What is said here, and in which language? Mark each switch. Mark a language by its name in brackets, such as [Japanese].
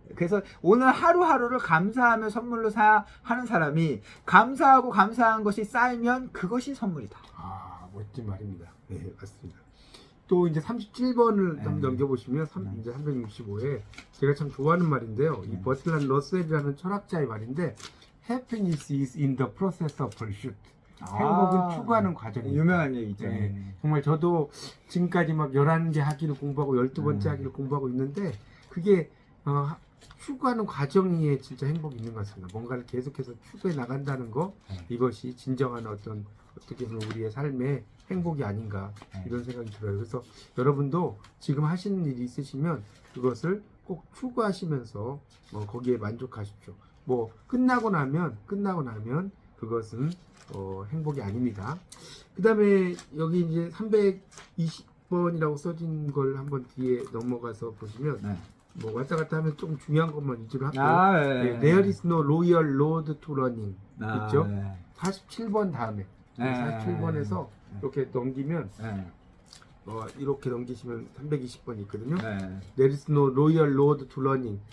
[Korean] 그래서 오늘 하루하루를 감사하며 선물로 하는 사람이 감사하고 감사한 것이 쌓이면 그것이 선물이다. 멋진 말입니다. 네, 맞습니다. 또 이제 37번을 네. 좀 넘겨보시면 이제 365에 제가 참 좋아하는 말인데요. 이 네. 버틀란 러셀이라는 철학자의 말인데 [English] Happiness is in the process of pursuit. [Korean] 행복은 추구하는 과정입니다. 유명한 얘기죠. 네. 정말 저도 지금까지 막 11개 학기를 공부하고 12번째 학기를 공부하고 있는데 그게 추구하는 과정에 진짜 행복이 있는 것 같습니다. 뭔가를 계속해서 추구해 나간다는 거 이것이 진정한 어떻게 보면 우리의 삶의 행복이 아닌가 이런 생각이 들어요. 그래서 여러분도 지금 하시는 일이 있으시면 그것을 꼭 추구하시면서 거기에 만족하십시오. 뭐 끝나고 나면 그것은 행복이 아닙니다. 그 다음에 여기 이제 320번이라고 써진 걸 한번 뒤에 넘어가서 보시면 네. 뭐 왔다 갔다 하면 좀 중요한 것만 위주로 할게요. 네. [English] There is no royal road to running. [Korean] 있죠? 네. 47번 다음에 네. 47번에서 이렇게 넘기면 네. 이렇게 넘기시면 320번이 있거든요. 네. [English] There is no royal road to running.